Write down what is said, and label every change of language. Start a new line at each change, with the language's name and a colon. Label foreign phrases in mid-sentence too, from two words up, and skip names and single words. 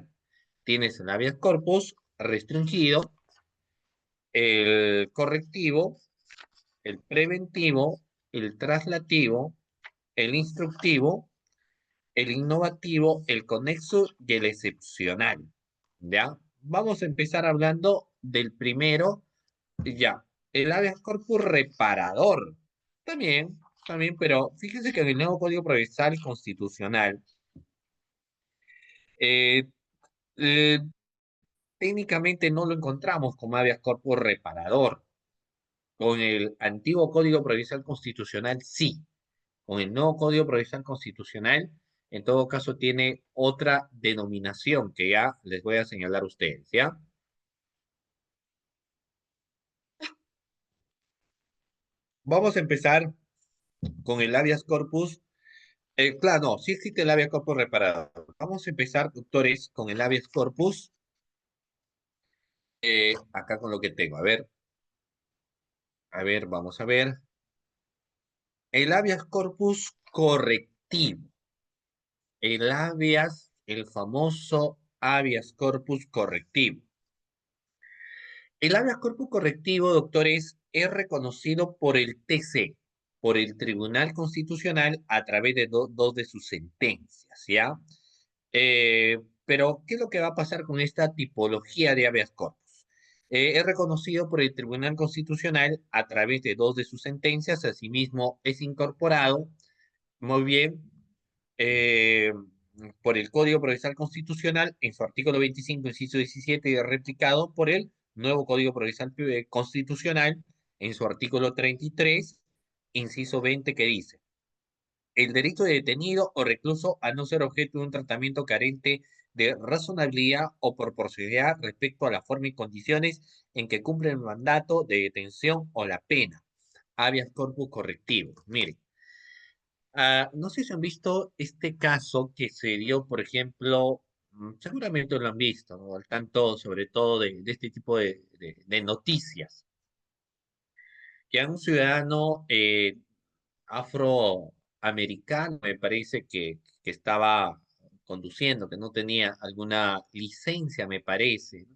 Spanish: Tienes el
Latin: habeas corpus
Spanish: restringido, el correctivo, el preventivo, el traslativo, el instructivo, el innovativo, el conexo y el excepcional. ¿Ya? Vamos a empezar hablando del primero, ya. El
Latin: habeas corpus
Spanish: reparador. También, también, pero fíjense que en el nuevo Código Procesal Constitucional, eh, eh, técnicamente no lo encontramos como
Latin: habeas corpus
Spanish: reparador. Con el antiguo Código Procesal Constitucional, sí. Con el nuevo Código Procesal Constitucional, en todo caso, tiene otra denominación que ya les voy a señalar a ustedes, ¿ya? Vamos a empezar con el
Latin: habeas corpus.
Spanish: Claro, no, sí existe el
Latin: habeas corpus
Spanish: reparador. Vamos a empezar, doctores, con el
Latin: habeas corpus,
Spanish: acá con lo que tengo. A ver, vamos a ver. El
Latin: habeas corpus
Spanish: correctivo. El famoso
Latin: habeas corpus
Spanish: correctivo. El
Latin: habeas corpus
Spanish: correctivo, doctores, es reconocido por el TC, por el Tribunal Constitucional, a través de dos de sus sentencias, ¿ya? Pero, ¿qué es lo que va a pasar con esta tipología de
Latin: habeas corpus?
Spanish: Es reconocido por el Tribunal Constitucional a través de dos de sus sentencias, asimismo es incorporado Muy bien. eh, por el Código Procesal Constitucional, en su artículo 25, inciso 17, y replicado por el nuevo Código Procesal Constitucional, en su artículo 33, inciso 20, que dice: el derecho de detenido o recluso a no ser objeto de un tratamiento carente de razonabilidad o proporcionalidad respecto a la forma y condiciones en que cumple el mandato de detención o la pena.
Latin: Habeas corpus
Spanish: correctivo. Mire, no sé si han visto este caso que se dio, por ejemplo, seguramente lo han visto, ¿no? Al tanto, sobre todo, de este tipo de noticias, que a un ciudadano afroamericano, me parece que estaba conduciendo, que no tenía alguna licencia, me parece, ¿no?